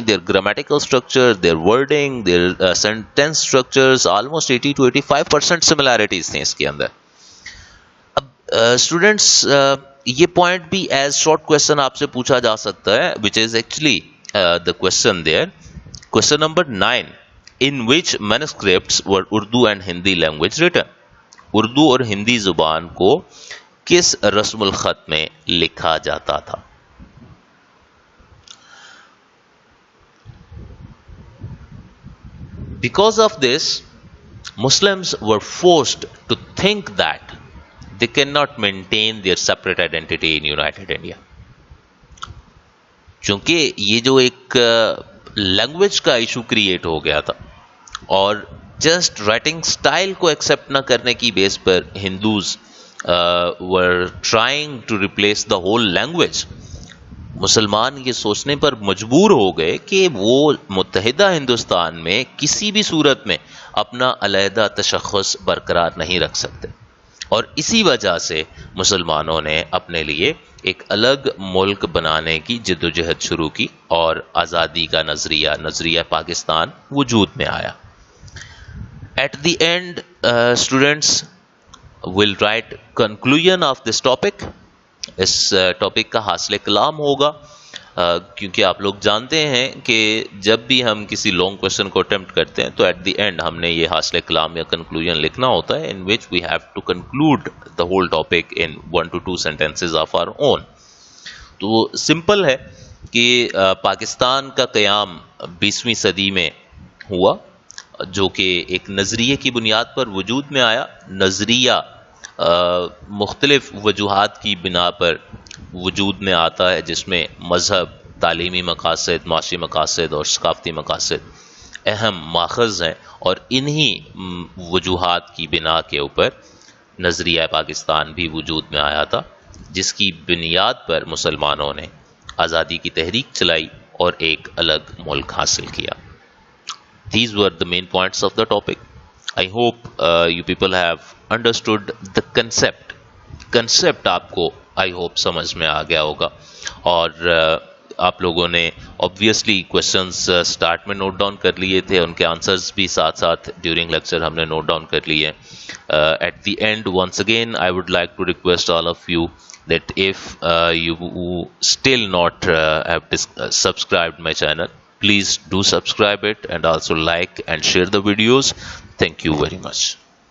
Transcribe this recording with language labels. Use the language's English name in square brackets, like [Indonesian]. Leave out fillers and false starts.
[English] their grammatical structure, their wording, their sentence structures, almost 80 to 85% similarities [Urdu] تھیں اس کے اندر. اب students یہ پوائنٹ بھی ایز شارٹ کوشچن آپ سے پوچھا جا سکتا ہے, [English] which is actually the question there. Question number 9. In which manuscripts were Urdu and Hindi language written? [Urdu] Urdu اور ہندی زبان کو کس رسم الخط میں لکھا جاتا تھا؟ [English] Because of this, Muslims were forced to think that they cannot maintain their separate identity in United India. [Urdu] چونکہ یہ جو ایک لینگویج کا ایشو کریٹ ہو گیا تھا, اور جسٹ رائٹنگ سٹائل کو ایکسیپٹ نہ کرنے کی بیس پر [English] Hindus were trying to replace the whole language. [Urdu] مسلمان یہ سوچنے پر مجبور ہو گئے کہ وہ متحدہ ہندوستان میں کسی بھی صورت میں اپنا علیحدہ تشخص برقرار نہیں رکھ سکتے, اور اسی وجہ سے مسلمانوں نے اپنے لیے ایک الگ ملک بنانے کی جدوجہد شروع کی, اور آزادی کا نظریہ پاکستان وجود میں آیا. [English] At the end, students will write conclusion of this topic. [Urdu] اس topic کا حاصل کلام ہوگا کیونکہ آپ لوگ جانتے ہیں کہ جب بھی ہم کسی لانگ کوشچن کو اٹمپٹ کرتے ہیں تو ایٹ دی اینڈ ہم نے یہ حاصل کلام یا کنکلوژن لکھنا ہوتا ہے [English] In which we have to conclude the whole topic in 1 to 2 sentences of our own. [Urdu] تو سمپل ہے کہ پاکستان کا قیام 20ویں صدی میں ہوا جو کہ ایک نظریے کی بنیاد پر وجود میں آیا. نظریہ مختلف وجوہات کی بنا پر وجود میں آتا ہے جس میں مذہب، تعلیمی مقاصد، معاشی مقاصد اور ثقافتی مقاصد اہم ماخذ ہیں، اور انہی وجوہات کی بنا کے اوپر نظریہ پاکستان بھی وجود میں آیا تھا جس کی بنیاد پر مسلمانوں نے آزادی کی تحریک چلائی اور ایک الگ ملک حاصل کیا. [English] These were the main points of the topic. I hope you people have understood the concept. [Urdu] Concept آپ کو [English] I hope [Urdu] سمجھ میں آ گیا ہوگا، اور آپ لوگوں نے obviously questions start میں نوٹ ڈاؤن کر لیے تھے، ان کے آنسرز بھی ساتھ ساتھ during lecture ہم نے نوٹ ڈاؤن کر لیے. [English] At the end, once again, I would like to request all of you that if you still not have subscribed my channel, please do subscribe it and also like and share the videos. Thank you very much.